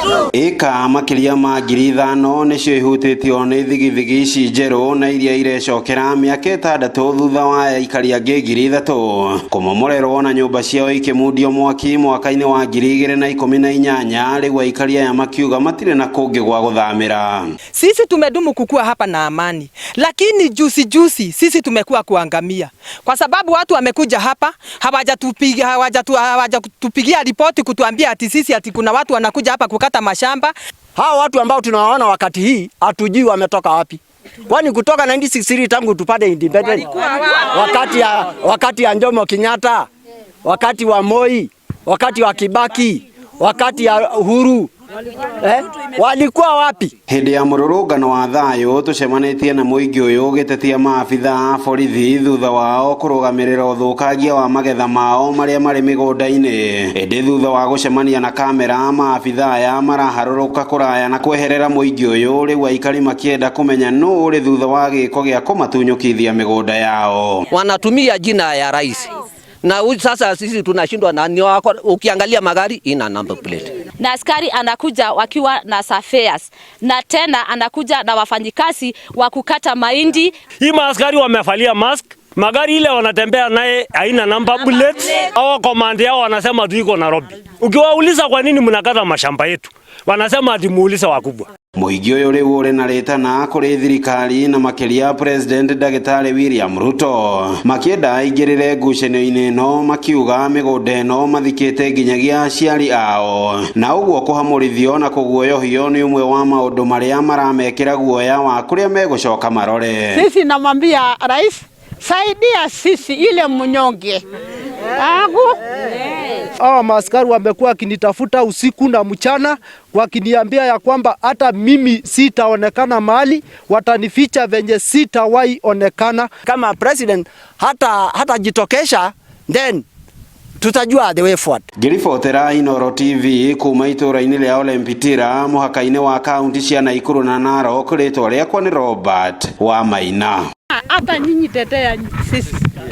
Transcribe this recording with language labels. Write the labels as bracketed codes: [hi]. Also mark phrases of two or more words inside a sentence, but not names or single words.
[ki] Eka makiria ma 5,000 nicio ihutitio ni thigithigi ici njeru na iria irecokera miaka 6 thutha wa aikari angi 3,000 kumomorerwo na nyumba ciao ikimundio mwaki mwaka-ini wa 2018. Riu aikari aya makiuga matire na kungi gwa guthamira. [sw] Sisi tumedumu kukua hapa na amani, lakini juzi sisi tumekuwa kuangamia kwa sababu watu wamekuja hapa hawajatupigia ripoti kutuambia ati sisi ati kuna watu wanakuja hapa kukata mashamba. Hao watu ambao tunawaona wakati hii hatujui wametoka wapi. Kwani kutoka 1963 tangu tupate independent, wakati ya Jomo Kenyatta, wakati wa Moi, wakati wa Kibaki, wakati ya Uhuru, walikuwa wapi? [ki] Hindi ya mururungano wa thayu tucemanitie na muingi uyu gitetia maabitha a borithi thutha wao kurugamirira uthukagia wa magetha mao maria mari migunda-ini. Hindi thutha wa gucemania na kamera, maabitha aya maraharuruka kuraya na kweherera muingi uyu. Riu aikari makienda kumenya nuu uri thutha wa giko gia kumatunyukithia migunda yao. [sw] Wanatumia jina ya rais na sasa sisi tunashindwa na ni wako. Ukiangalia magari ina [en] number plate [sw] na askari anakuja wakiwa na surveyors na tena anakuja na wafanyikazi wa kukata mahindi. Hii maaskari wamevalia mask, magari ile wanatembea naye haina [en] number plate. [sw] Hao komandi yao wanasema tuiko Nairobi. Ukiwauliza kwa nini mnakata mashamba yetu, wanasema ati muulize wakubwa. [ki] Muingi uyu riu uri na ritana kuri thirikari na makiria President Daktari William Ruto makienda aingirire ngucanio-ini ino, makiuga migunda ino mathikite nginyagia aciari ao, na uguo kuhamurithio na kuguoyohio ni umwe wa maundu maria maramekira guoya wa kuria megucoka marore. [sw] Sisi namwambia rais, saidia sisi ile mnyonge Maaskari wamekuwa wakinitafuta usiku na mchana wakiniambia ya kwamba hata mimi sitaonekana mahali, watanificha venye sitawahi onekana. Kama president hata jitokesha, [en] then tutajua the way forward. [ki] Ngiribotera Inooro TV kuma itura-ini ria Ole Mpitira muhaka-ini wa kaunti cia Nakuru na Narok, ritwa riakwa ni Robert wa Maina. [sw] Hata nyinyi tetea sisi.